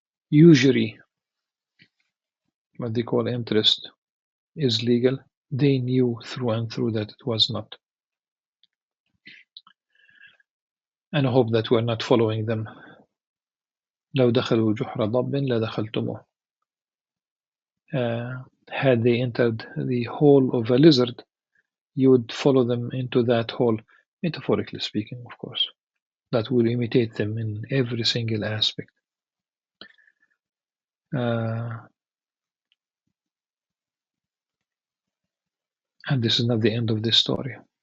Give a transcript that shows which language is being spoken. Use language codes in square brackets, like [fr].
[en] Usury, what they call interest, is legal. They knew through and through that it was not. And I hope that we're not following them. [ar] لو دخلوا جحر ضب لدخلتموه. [en] Had they entered the hole of a lizard, you would follow them into that hole, metaphorically speaking, of course. That will imitate them in every single aspect. And this is not the end of this story.